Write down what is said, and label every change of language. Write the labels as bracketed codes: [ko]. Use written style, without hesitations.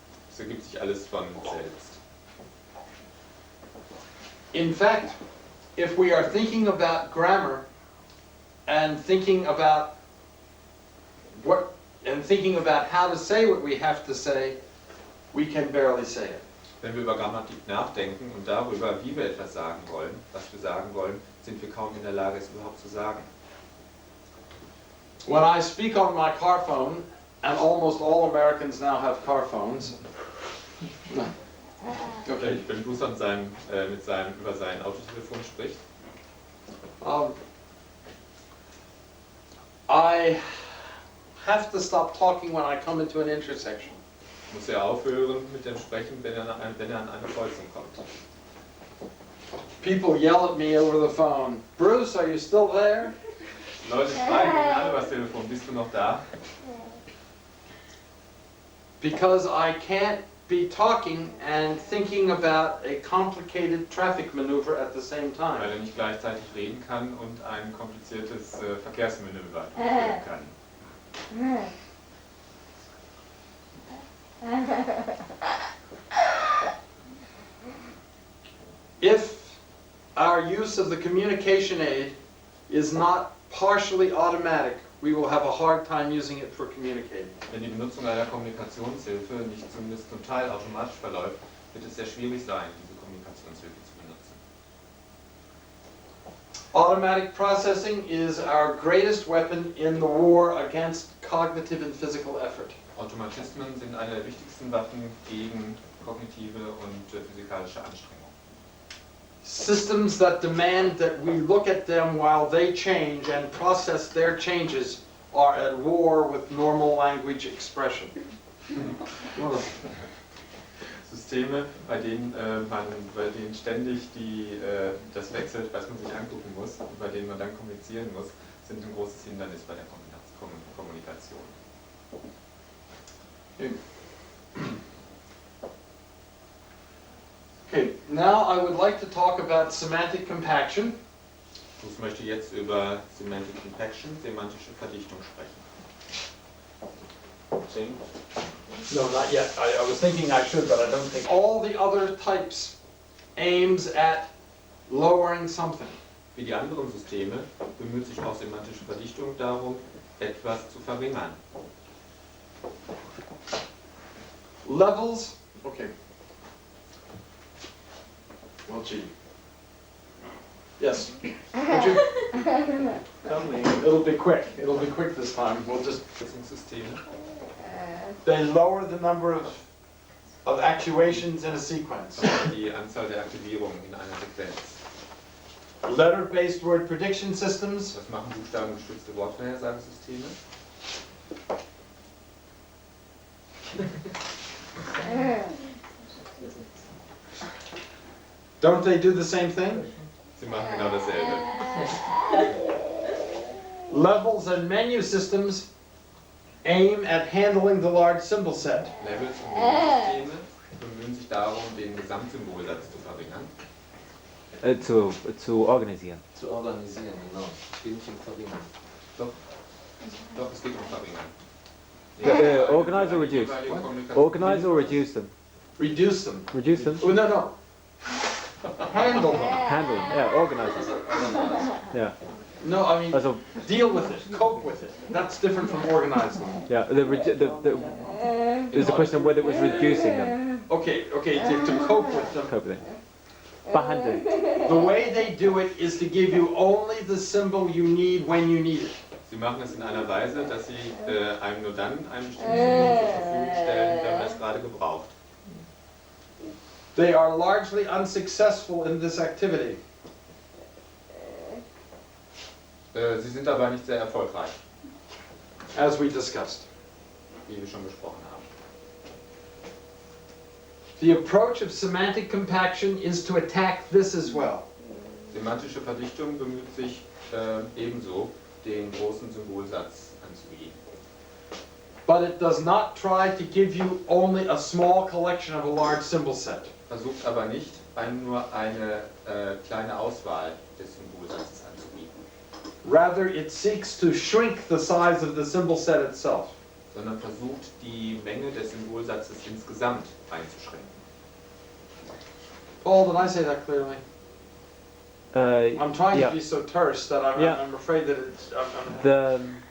[de] Es ergibt sich alles von selbst. [en] In fact, if we are thinking about grammar and thinking about how to say what we have to say, we can barely say it. [de] Wenn wir über Grammatik nachdenken und darüber, wie wir etwas sagen wollen, was wir sagen wollen, sind wir kaum in der Lage, es überhaupt zu sagen. [en] When I speak on my car phone, and almost all Americans now have car phones. Okay. [de] Wenn Bruce über sein Autotelefon spricht, [en] I have to stop talking when I come into an intersection. [de] muss er aufhören mit dem Sprechen, wenn er an eine Kreuzung kommt. [en] People yell at me over the phone. Bruce, are you still there? [de] Leute schreien ihn alle übers Telefon, bist du noch da? [en] Because I can't be talking and thinking about a complicated traffic maneuver at the same [de] Weil [en] time. [de] er nicht gleichzeitig reden kann und ein kompliziertes Verkehrsmanöver führen kann. [en] If our use of the communication aid is not partially automatic, we will have a hard time using it for communicating. [de] Wenn die Benutzung einer Kommunikationshilfe nicht zumindest zum Teil automatisch verläuft, wird es sehr schwierig sein, diese Kommunikationshilfe zu benutzen. [en] Automatic processing is our greatest weapon in the war against cognitive and physical effort. [de] Automatismen sind eine der wichtigsten Waffen gegen kognitive und physikalische Anstrengungen. [en] Systems that demand that we look at them while they change and process their changes are at war with normal language expression. [de] Systeme, bei denen ständig das wechselt, was man sich angucken muss und bei denen man dann kommunizieren muss, sind ein großes Hindernis bei der Kommunikation. [en] Okay, now I would like to talk about semantic compaction. [de] Ich möchte jetzt über Semantic Compaction, semantische Verdichtung sprechen. [en] Sing? No, not yet. I was thinking I should, but I don't think. All the other types aims at lowering something. [de] Wie die anderen Systeme bemüht sich auch semantische Verdichtung darum, etwas zu verringern. [en] Levels, okay. Well, gee. Yes. Would you? It'll be quick. It'll be quick this time. We'll just. [de] Systeme. [en] They lower the number of actuations in a sequence. [de] Die Anzahl der Aktivierungen in einer Sequenz. [en] Letter-based word prediction systems. [de] Was machen buchstabengestützte Wortvorhersagensysteme? [en] Don't they do the same thing? [de] Sie machen genau dasselbe. [en] Levels and menu systems aim at handling the large symbol set. [de] Levels und Menüsysteme bemühen sich darum, den Gesamtsymbolsatz zu verringern. Zu organisieren. Zu organisieren, genau. Ich will nicht im Verringern. Doch, es geht um Verringern. [en] Organize or reduce? Organize or reduce them? Reduce them. Reduce them? Oh, no. Handle them. Handle, yeah, organize it. Yeah. No, I mean, [de] Also, [en] deal with it, cope with it. That's different from organizing. yeah, there's a question of whether it was reducing them. Okay, to cope with them. Cope with it. [de] Behandeln. [en] The way they do it is to give you only the symbol you need when you need it. [de] Sie machen es in einer Weise, dass sie einem nur dann ein bestimmtes Symbol zur Verfügung stellen, wenn man es gerade gebraucht. [en] They are largely unsuccessful in this activity. [de] Sie sind aber nicht sehr erfolgreich, [en] As we discussed. [de] wie wir schon besprochen haben. [en] The approach of semantic compaction is to attack this as well. [de] Semantische Verdichtung bemüht sich ebenso, den großen Symbolsatz anzugehen. [en] But it does not try to give you only a small collection of a large symbol set. [de] Versucht aber nicht, einem nur eine kleine Auswahl des Symbolsatzes anzubieten, [en] Rather, it seeks to shrink the size of the symbol set itself. [de] sondern versucht, die Menge des Symbolsatzes insgesamt einzuschränken. [en] Paul, did I say that clearly? I'm trying yeah. to be so terse that I'm afraid that it's...